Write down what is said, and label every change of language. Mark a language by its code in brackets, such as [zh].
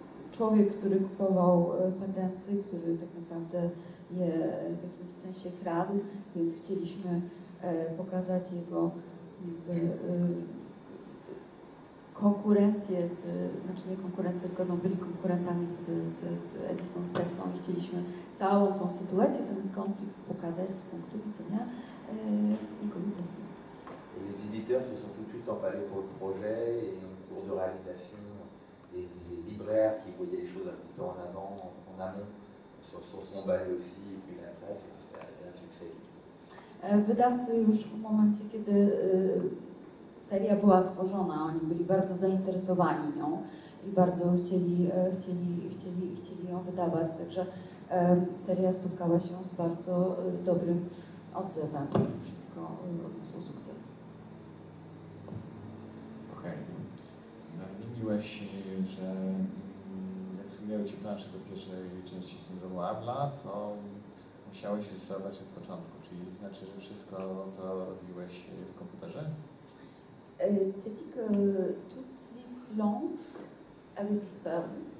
[pl] człowiek, który kupował patenty, który tak naprawdę je w jakimś sensie kradł, więc chcieliśmy pokazać jego jakby, konkurencję, znaczy nie konkurencję, tylko no, byli konkurentami z Edison, z Teslą i chcieliśmy całą tą sytuację, ten konflikt pokazać z punktu widzenia Nikoli Tesla. [fr] Et les éditeurs se sont tout de suite emballés pour le projet et en cours de réalisation, les libraires qui voyaient les choses un petit peu en avant, en amont, se sont emballés aussi et puis la presse, et ça a été un succès. [pl] Wydawcy już w momencie, kiedy seria była tworzona, oni byli bardzo zainteresowani nią i bardzo chcieli ją wydawać, także seria spotkała się z bardzo dobrym odzewem i wszystko odniosło sukces. Okej. Nadmieniłeś, że jak zmieniały Ci plansze do pierwszej części syndromu Abla, to musiałeś rysować od początku, czyli znaczy, że wszystko to robiłeś w komputerze? [fr] Tu as dit que toutes les planches avaient disparu.